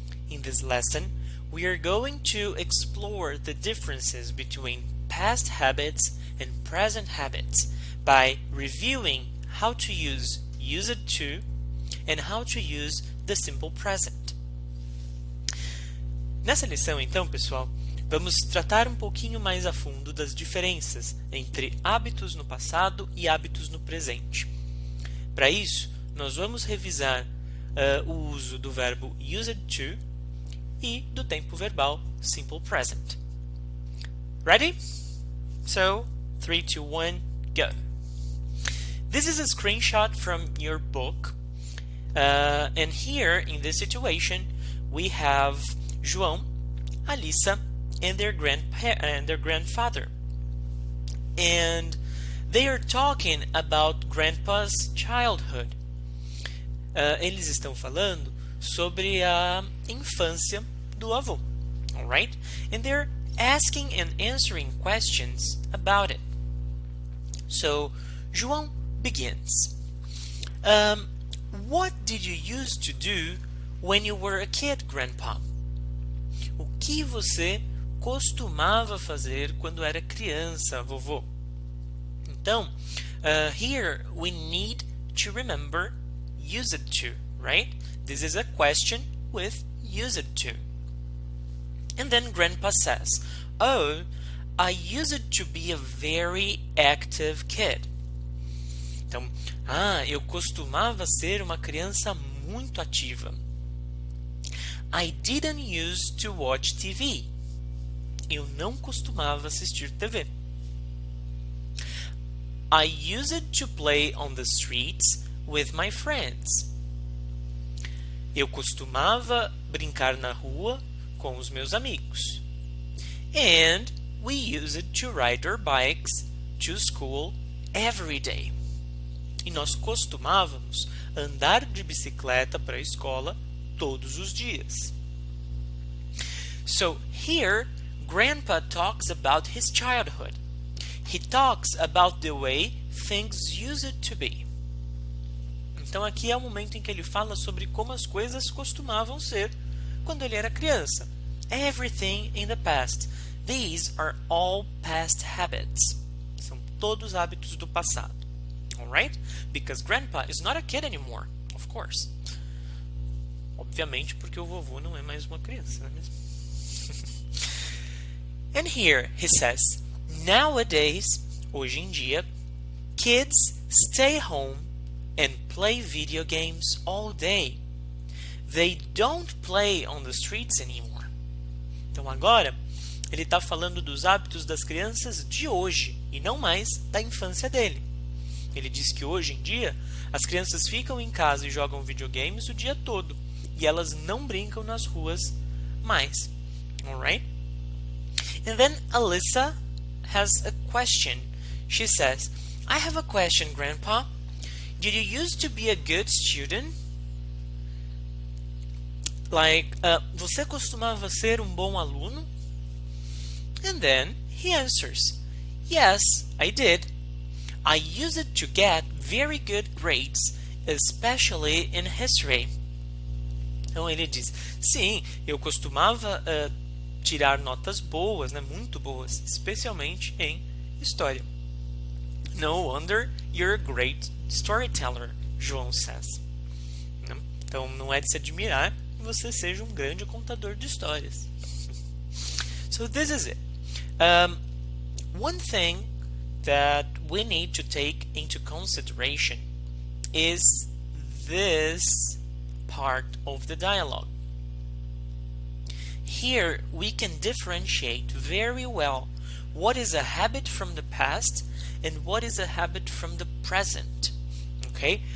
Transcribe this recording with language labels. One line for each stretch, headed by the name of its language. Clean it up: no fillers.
English: In this lesson, we are going to explore the differences between past habits and present habits by reviewing how to use it to and how to use the simple present.
Portuguese: Nessa lição, então, pessoal, vamos tratar um pouquinho mais a fundo das diferenças entre hábitos no passado e hábitos no presente. Para isso, nós vamos revisar o uso do verbo used to e do tempo verbal simple present.
English: Ready? So, 3, 2, 1, go! This is a screenshot from your book. And here, in this situation, we have João, Alissa, and their grandfather. And they are talking about Grandpa's childhood.
Portuguese: Eles estão falando sobre a infância do avô.
English: Alright? And they're asking and answering questions about it. So, João begins. What did you used to do when you were a kid, Grandpa?
Portuguese: O que você costumava fazer quando era criança, vovô? Então,
English: here we need to remember used to, right? This is a question with used to. And then Grandpa says, "Oh, I used to be a very active kid."
Portuguese: Então, eu costumava ser uma criança muito ativa.
English: I didn't used to watch TV.
Portuguese: Eu não costumava assistir TV.
English: I used to play on the streets with my friends.
Portuguese: Eu costumava brincar na rua com os meus amigos.
English: And we used to ride our bikes to school every day.
Portuguese: E nós costumávamos andar de bicicleta para a escola todos os dias.
English: So here, Grandpa talks about his childhood. He talks about the way things used to be.
Portuguese: Então aqui é o momento em que ele fala sobre como as coisas costumavam ser quando ele era criança.
English: Everything in the past. These are all past habits.
Portuguese: São todos hábitos do passado.
English: Alright? Because Grandpa is not a kid anymore, of course.
Portuguese: Obviamente porque o vovô não é mais uma criança, não é mesmo?
English: And here he says, nowadays,
Portuguese: hoje em dia,
English: kids stay home and play video games all day. They don't play on the streets anymore.
Portuguese: Então agora, ele está falando dos hábitos das crianças de hoje e não mais da infância dele. Ele diz que hoje em dia as crianças ficam em casa e jogam videogames o dia todo e elas não brincam nas ruas mais.
English: Alright? And then Alissa has a question. She says, I have a question, Grandpa. Did you used to be a good student?
Portuguese: Like, você costumava ser um bom aluno?
English: And then he answers, yes, I did. I used to get very good grades, especially in history.
Portuguese: Então ele diz, sim, eu costumava tirar notas boas, né, muito boas, especialmente em história.
English: No wonder you're a great storyteller, João says.
Portuguese: Então não é de se admirar que você seja um grande contador de histórias.
English: So this is it. One thing that we need to take into consideration is this part of the dialogue. Here we can differentiate very well what is a habit from the past and what is a habit from the present. Okay?